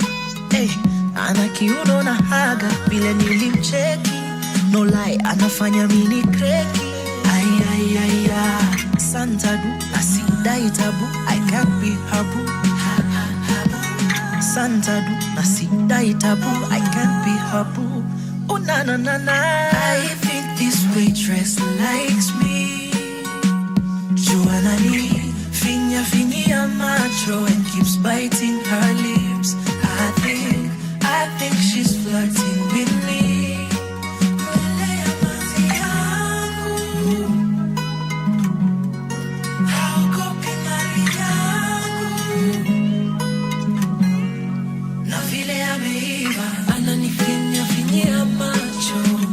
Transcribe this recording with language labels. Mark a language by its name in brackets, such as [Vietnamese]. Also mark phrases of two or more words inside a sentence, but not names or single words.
[Swahili] Hey, ana kiuno na haga vile nilimcheki. [English] No lie, [Swahili] anafanya mini kreki. Ay, Santa du, nasidai tabu. [English] I can't be her boo. [Swahili] Santa du, nasidai tabu. [English] I can't be her boo. Oh na. I think this waitress likes me. [Swahili] Joanna-ni finya macho [English] and keeps biting her lips. I think she's flirting with me. [Swahili] Mbele ya maji yangu, haogopi mali yangu. Na vile ameiva ananifinya macho.